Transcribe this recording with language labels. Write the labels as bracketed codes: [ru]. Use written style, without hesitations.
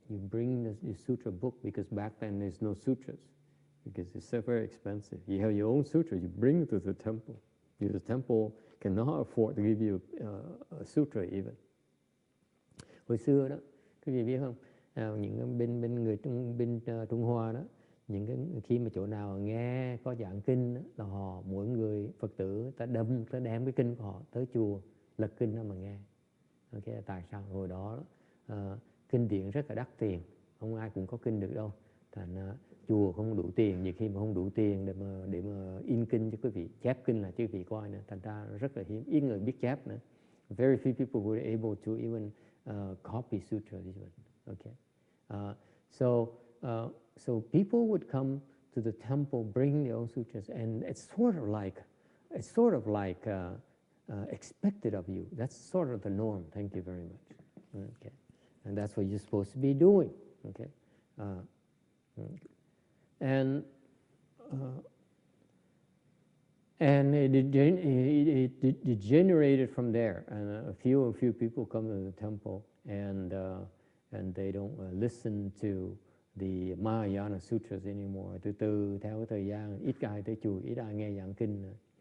[en] You bring the sutra book, because back then there's no sutras, because it's so very expensive. You have your own sutra, you bring it to the temple. The temple cannot afford to give you a sutra even. [vi] Hồi xưa đó, quý vị biết không? Những bên người Trung Hoa đó, những cái khi mà chỗ nào nghe có giảng kinh đó, là mỗi người Phật tử ta đem cái kinh của họ tới chùa lật kinh đó mà nghe. Okay, tại sao hồi đó kinh điển rất là đắt tiền, không ai cũng có kinh được đâu, thành chùa không đủ tiền, nhiều khi mà không đủ tiền để mà in kinh cho quý vị, chép kinh là cho quý vị coi nữa, thành ra rất là hiếm, ít người biết chép nữa. [en] Very few people were able to even copy sutra. This one. Okay, so people would come to the temple, bring their own sutras, and it's sort of like expected of you. That's sort of the norm. Thank you very much. Okay, and that's what you're supposed to be doing. Okay, and it degenerated from there. And a few people come to the temple, and they don't listen to the Mahayana Sutras anymore. [vi] Từ từ theo cái thời gian, ít ai tới chùa, ít ai nghe giảng kinh nữa.